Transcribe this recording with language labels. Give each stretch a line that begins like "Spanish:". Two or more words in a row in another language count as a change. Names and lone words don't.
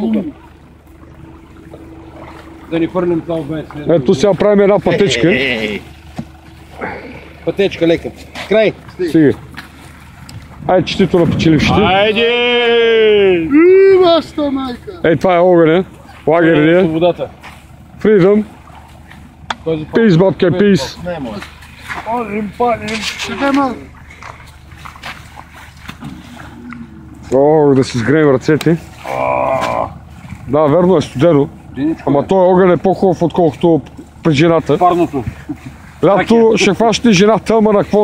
Bulgarian: Да ни хвърлим това без. Ето сега правим една пътечка. Пътечка лека. Край. Сега. Айде четито на печелившите. Айде! Вашата майка. Ей, това е огъня. Лагерния. Свободата.
English: Freedom. Peace, бабке, peace.
Bulgarian: Къде ма? О, да си сгреем ръцете. Да, верно е студено. Ама този огън е по-хубав, отколкото при жената. Парното. Лято ще хващате жената, ама на какво?